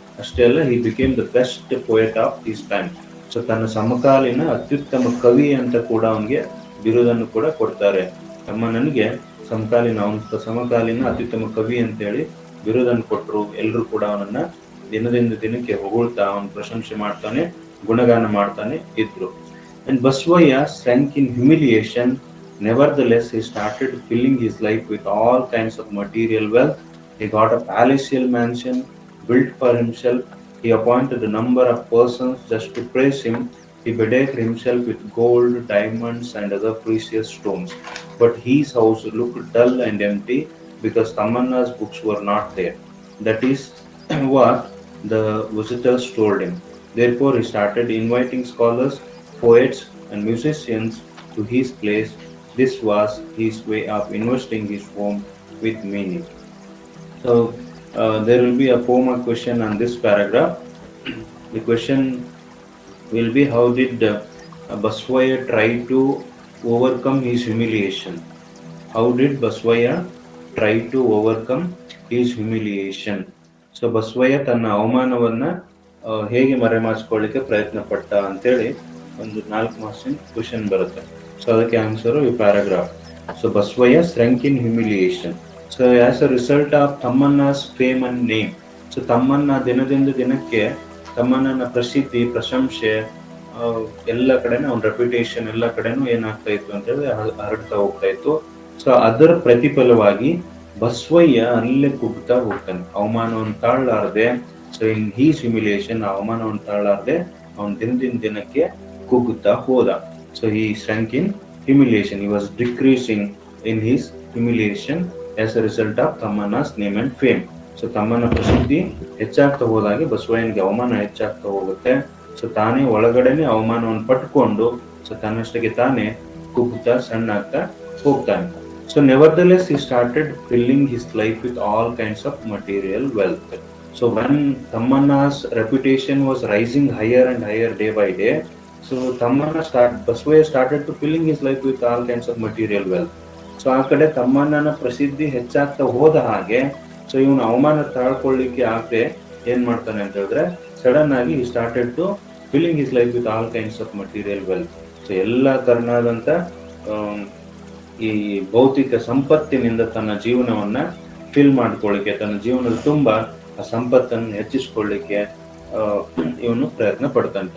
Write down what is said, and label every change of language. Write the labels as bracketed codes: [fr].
[kn] ಅಷ್ಟೇ ಅಲ್ಲ, [en] He became the best poet of this time. [kn] So ತನ್ನ ಸಮಕಾಲೀನ ಅತ್ಯುತ್ತಮ ಕವಿ ಅಂತ ಕೂಡ ಅವನಿಗೆ ಬಿರುದನ್ನು ಕೂಡ ಕೊಡ್ತಾರೆ. ತಮ್ಮಣ್ಣನಿಗೆ ಸಮಕಾಲೀನ ಅತ್ಯುತ್ತಮ ಕವಿ ಅಂತ ಹೇಳಿ ಬಿರುದನ್ನು ಕೊಟ್ಟರು. ಎಲ್ಲರೂ ಕೂಡ ಅವನನ್ನ ದಿನದಿಂದ ದಿನಕ್ಕೆ ಹೊಗಳ್ತಾ, ಅವನ ಪ್ರಶಂಸೆ ಮಾಡ್ತಾನೆ, ಗುಣಗಾನ ಮಾಡ್ತಾನೆ ಇದ್ರು. [en] And Basavayya sank in humiliation. Nevertheless, he started filling his life with all kinds of material wealth. He got a palatial mansion built for himself. He appointed a number of persons just to praise him. He bedecked himself with gold, diamonds, and other precious stones. But his house looked dull and empty because Tamanna's books were not there. That is what the visitors told him. Therefore, he started inviting scholars, poets, and musicians to his place. This was his way of investing his home with meaning. So, there will be a 4-mark question on this paragraph. The question will be, how did Baswaya try to overcome his humiliation? How did Baswaya try to overcome his humiliation? [kn] So Basavayya ತನ್ನ ಅವಮಾನವನ್ನ ಹೇಗೆ ಮರೆಮಾಚಿಕೊಳ್ಳಿಕ್ಕೆ ಪ್ರಯತ್ನ ಪಟ್ಟ ಅಂತೇಳಿ ಒಂದು 4 ಮಾರ್ಕ್ಸಿನ question ಬರುತ್ತೆ. So ಅದಕ್ಕೆ answer ಈ paragraph. So Basavayya [en] Shrunk in humiliation. [kn] So [en] As a result of Tammanna's fame and name. [kn] So Thammanna ದಿನದಿಂದ ದಿನಕ್ಕೆ ತಮ್ಮಣ್ಣನ ಪ್ರಸಿದ್ಧಿ, ಪ್ರಶಂಸೆ ಎಲ್ಲ ಕಡೆನೂ, ಅವನ ರೆಪ್ಯುಟೇಷನ್ ಎಲ್ಲ ಕಡೆನೂ ಏನಾಗ್ತಾ ಇತ್ತು ಅಂತ ಹೇಳಿ ಹರಡ್ತಾ ಹೋಗ್ತಾ ಇತ್ತು. ಸೊ ಅದರ ಪ್ರತಿಫಲವಾಗಿ ಬಸವಯ್ಯ ಅಲ್ಲೇ ಕುಗ್ತಾ ಹೋಗ್ತಾನೆ, ಅವಮಾನವನ್ನು ತಾಳಲಾರದೆ. ಸೊ [en] in his humiliation, [kn] ಅವಮಾನವನ್ನು ತಾಳಲಾರದೆ ಅವನ ದಿನದಿಂದ ದಿನಕ್ಕೆ ಕುಗ್ಗುತ್ತಾ ಹೋದ. [en] So he shrunk in humiliation. He was decreasing in his humiliation as a result of Tammanna's name and fame. [kn] So ತಮ್ಮನ ಪ್ರಸಿದ್ಧಿ ಹೆಚ್ಚಾಗ್ತಾ ಹೋದಾಗೆ ಬಸವಯ್ಯನಿಗೆ ಅವಮಾನ ಹೆಚ್ಚಾಗ್ತಾ ಹೋಗುತ್ತೆ. ಸೊ ತಾನೇ ಒಳಗಡೆನೆ ಅವಮಾನವನ್ನು ಪಟ್ಕೊಂಡು ಸೊ ತನ್ನಷ್ಟಕ್ಕೆ ತಾನೇ ಕುಗ್ಗುತ್ತಾ ಸಣ್ಣಾಗ್ತಾ ಹೋಗ್ತಾನೆ. [en] So nevertheless, he started filling his life with all kinds of material wealth. So when Tamanna's reputation was rising higher and higher day by day, so Baswaya started to filling his life with all kinds of material wealth. [kn] So ಆ ಕಡೆ ತಮ್ಮಣ್ಣನ ಪ್ರಸಿದ್ಧಿ ಹೆಚ್ಚಾಗ್ತಾ ಹೋದ ಹಾಗೆ so ಇವನು ಅವಮಾನ ತಾಳ್ಕೊಳ್ಳಿಕ್ಕೆ ಆಗದೆ ಏನ್ ಮಾಡ್ತಾನೆ ಅಂತ ಹೇಳಿದ್ರೆ ಸಡನ್ ಆಗಿ [en] ಈ started to filling his life with all kinds of material wealth. [kn] So ಎಲ್ಲಾ ತರನಾದಂತ ಈ ಭೌತಿಕ ಸಂಪತ್ತಿನಿಂದ ತನ್ನ ಜೀವನವನ್ನ ಫಿಲ್ ಮಾಡ್ಕೊಳ್ಳಿಕ್ಕೆ, ತನ್ನ ಜೀವನದ ತುಂಬಾ ಆ ಸಂಪತ್ತನ್ನು ಹೆಚ್ಚಿಸ್ಕೊಳ್ಳಿಕ್ಕೆ ಇವನು ಪ್ರಯತ್ನ ಪಡ್ತಾನೆ.